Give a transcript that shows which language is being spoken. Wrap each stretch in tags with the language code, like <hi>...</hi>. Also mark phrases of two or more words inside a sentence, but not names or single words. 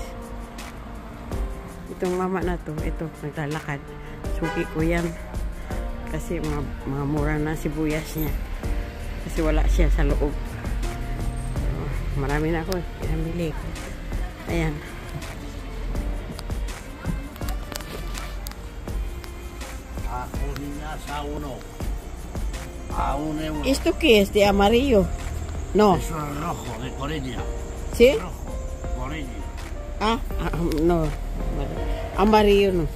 <tl>Itong mama na to, ito, naglalakad. Suki ko yan. Kasi mga mura na sibuyas niya. Kasi wala siya sa loob. marami na ako. Pinamili ko. Ayan.</tl> <es>A uno. A €1. ¿Esto qué es? ¿De amarillo? No. Eso es rojo, de Coreña. ¿Sí? Rojo, Coreña. No. Amarillo no.</es>